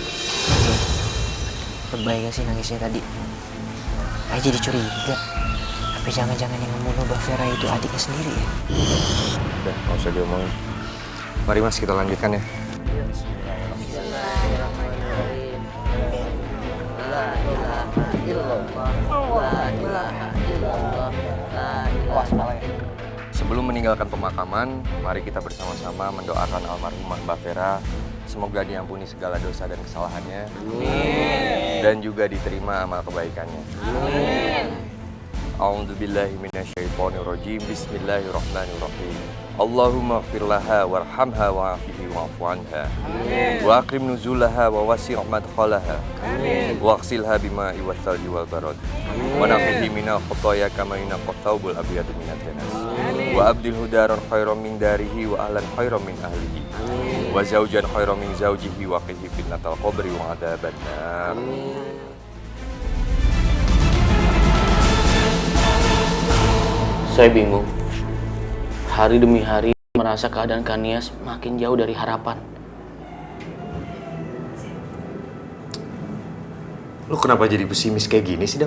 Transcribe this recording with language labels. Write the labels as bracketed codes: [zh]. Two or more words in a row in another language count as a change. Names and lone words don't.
[id] Lebay gak sih nangisnya tadi? Saya jadi curiga. Tapi jangan-jangan yang membunuh Mbak Vera itu adiknya sendiri ya? Udah, gak usah diomongin. Mari Mas, kita lanjutkan ya. [ar] بسم الله الرحمن الرحيم. لا إله إلا الله. لا إله إلا الله. لا إله. [id] Sebelum meninggalkan pemakaman, mari kita bersama-sama mendoakan almarhumah Mbak Vera. Semoga diampuni segala dosa dan kesalahannya. Amin. Dan juga diterima amal kebaikannya. Amin. [ar] أعوذ بالله من الشيطان الرجيم. بسم الله الرحمن الرحيم. اللهم اغفر لها وارحمها وعافه واعف عنها. آمين. وأقم نزولها ووسع مدخلها. آمين. واغسلها بماء الثلج والبرد. ونقه من الخطايا كما ينقى الثوب الأبيض من الدنس. وأبدله دارا خيرا من داره وأهلا خيرا من أهله. وزوجا خيرا من زوجه وقه فتنة القبر وعذاب النار. [id] Saya bingung. Hari demi hari merasa keadaan Kanias makin jauh dari harapan. Lu kenapa jadi pesimis kayak gini sih, Dam?